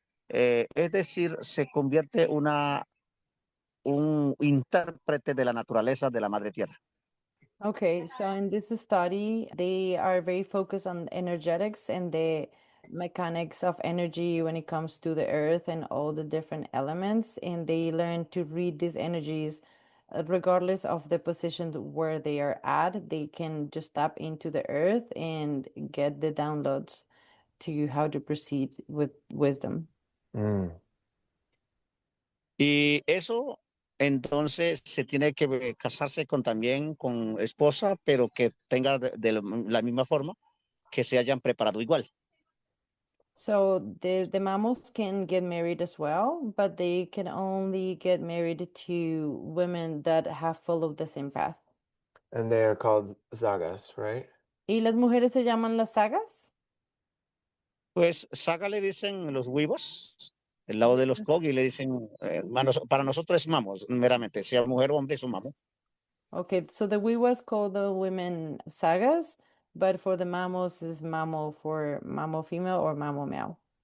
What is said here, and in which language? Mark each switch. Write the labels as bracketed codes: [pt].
[es] Es decir, se convierte un intérprete de la naturaleza de la madre tierra. [en] Okay, so in this study, they are very focused on energetics and the mechanics of energy when it comes to the earth and all the different elements. And they learn to read these energies regardless of the position where they are at. They can just tap into the earth and get the downloads to how to proceed with wisdom. Mm. [es] Y eso, entonces, se tiene que casarse también con esposa, pero que tenga de la misma forma, que se hayan preparado igual. [en] So the mammals can get married as well, but they can only get married to women that have followed the same path. And they are called zagas, right? [es] ¿Y las mujeres se llaman las sagas? Pues saga le dicen los huevos. El lado de los [en] Yes. [es] Kogi le dicen, para nosotros es mamos, meramente, sea mujer o hombre es un mamo. [en] Okay, so the Wiwas call the women sagas, but for the mamos is mamo for mamo female or mamo male.